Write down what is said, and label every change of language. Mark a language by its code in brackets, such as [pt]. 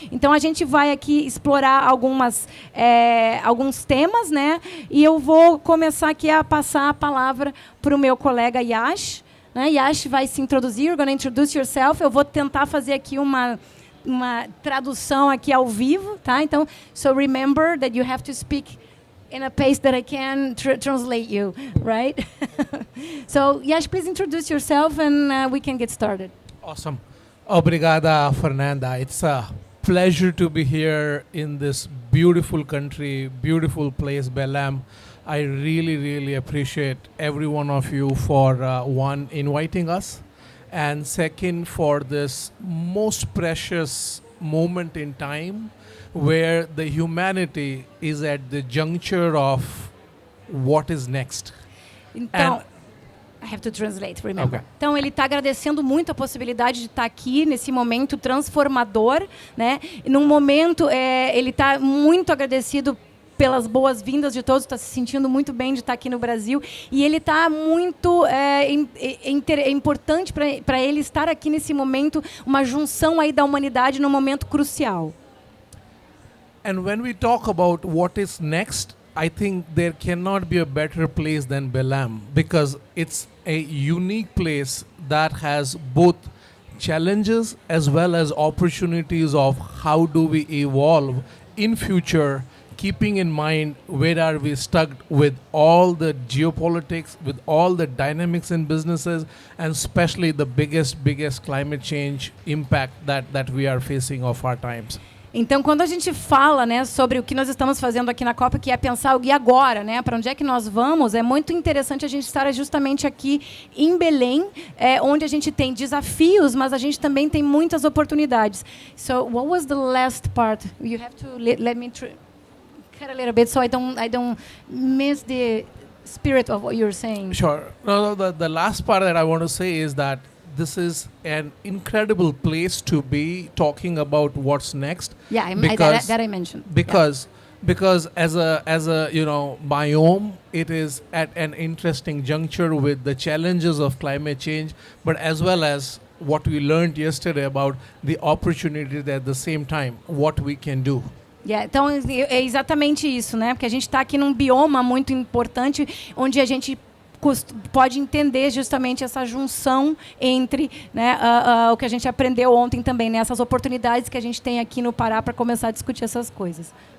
[pt] Então, a gente vai aqui explorar alguns temas, né, e eu vou começar aqui a passar a palavra para o meu colega Yash. Yash vai se introduzir, [en] you're going to introduce yourself. [pt] Eu vou tentar fazer aqui uma tradução aqui ao vivo, tá? [en] Então, so remember that you have to speak in a pace that I can translate you, right? So, Yash, please introduce yourself and we can get started. Awesome. [pt] Obrigada, [en] Fernanda. It's a pleasure to be here in this beautiful country, beautiful place, Belém. I really, really appreciate every one of you for one, inviting us, and second, for this most precious moment in time where the humanity is at the juncture of what is next. Então, I have to translate, remember. Okay. [pt] Então, ele está agradecendo muito a possibilidade de estar aqui nesse momento transformador, né? E num momento, ele está muito agradecido pelas boas-vindas de todos, está se sentindo muito bem de estar aqui no Brasil, e ele está muito importante para ele estar aqui nesse momento, uma junção aí da humanidade num momento crucial. [en] And when we talk about what is next, I think there cannot be a better place than Belém, because it's a unique place that has both challenges as well as opportunities of how do we evolve in future, keeping in mind where are we stuck with all the geopolitics, with all the dynamics in businesses, and especially the biggest climate change impact that we are facing of our times. [pt] Então, quando a gente fala, né, sobre o que nós estamos fazendo aqui na Copa, que é pensar e agora, né, para onde é que nós vamos, é muito interessante a gente estar justamente aqui em Belém, onde a gente tem desafios, mas a gente também tem muitas oportunidades. [en] So, what was the last part? You have to let me cut a little bit so I don't miss the spirit of what you're saying. Sure. No, the last part that I want to say is that this is an incredible place to be talking about what's next. Yeah, that I mentioned. Because as a biome, it is at an interesting juncture with the challenges of climate change, but as well as what we learned yesterday about the opportunities at the same time, what we can do. [pt] Então, é exatamente isso, né? Porque a gente está aqui num bioma muito importante, onde a gente pode entender justamente essa junção entre, né, o que a gente aprendeu ontem também, né, essas oportunidades que a gente tem aqui no Pará para começar a discutir essas coisas.